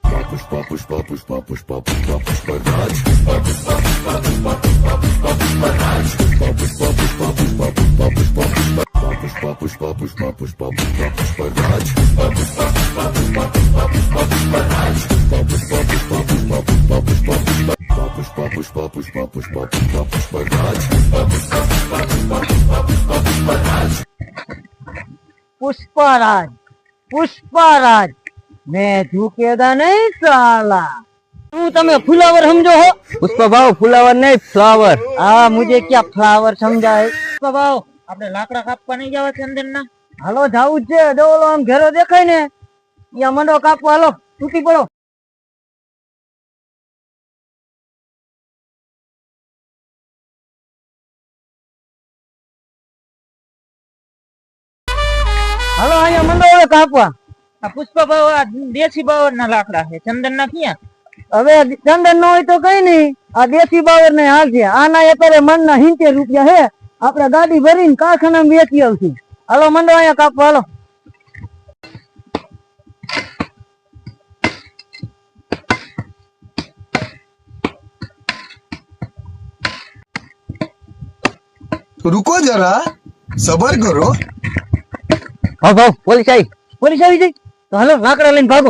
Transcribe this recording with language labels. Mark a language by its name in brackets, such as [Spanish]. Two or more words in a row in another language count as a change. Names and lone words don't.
[Hindi] पुष्पा पुष्पा पुष्पा पुष्पा पुष्पा पुष्पराज पुष्पा पुष्पा पुष्पा पुष्पा पुष्पा पुष्पा पुष्पा पुष्पा पुष्पा पुष्पा पुष्पराज पुष्पा पुष्पा पुष्पा पुष्पा पुष्पराज पुष्पा पुष्पा पुष्पा पुष्पा पुष्पा पुष्पा पुष्पा पुष्पा पुष्पा पुष्पा पुष्पराज पुष्पराज पुष्पराज मैं झुकेगा नहीं साला। तू तमे फ्लावर समझो हो? पुष्पा भाव फ्लावर नहीं फ्लावर। हाँ मुझे क्या फ्लावर समझा है? [Gujarati] પુષ્પા ભાવ આપણે લાકડા કાપવા નહીં જવા ચંદન ના? હાલો જાવું જ છે. ડોલો આમ ઘેરો દેખાય ને ત્યાં મંડો કાપવા. હાલો તૂટી પડો. હાલો અહીંયા મંડો હવે કાપવા. આ પુષ્પા ભાવ આ દેશી બાવર ના લાકડા છે, ચંદન ના ક્યાં? હવે ચંદન નો હોય તો કઈ નઈ, આ દેશી બાવર ને હાલ છે. આના અત્યારે મન ના 70 રૂપિયા હે. આપણે ગાડી ભરીને કારખાનામાં વેચી આવશું. હાલો મંડો અહીંયા કાપવા. હાલો [Hindi] रुको जरा सबर करो। भाव भाव पोलीस आई [Gujarati] જાય તો હાલો લાકડા લઈને ભાગો.